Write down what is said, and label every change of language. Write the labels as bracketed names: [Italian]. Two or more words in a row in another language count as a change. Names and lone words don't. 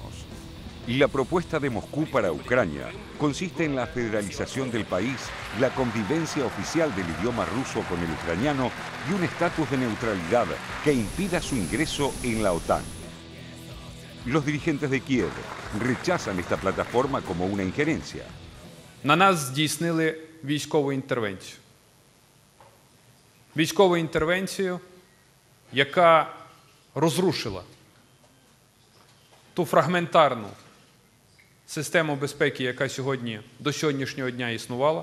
[Spanish] La propuesta de Moscú para Ucrania consiste en la federalización del país, la convivencia oficial del idioma ruso con el ucraniano y un estatus de neutralidad que impida su ingreso en la OTAN. Los dirigentes de Kiev rechazan esta plataforma como una injerencia. [Ukrainian] На нас здійснили військову інтервенцію. Військову інтервенцію, яка розрушила ту фрагментарну систему безпеки, яка до сьогоднішнього дня існувала.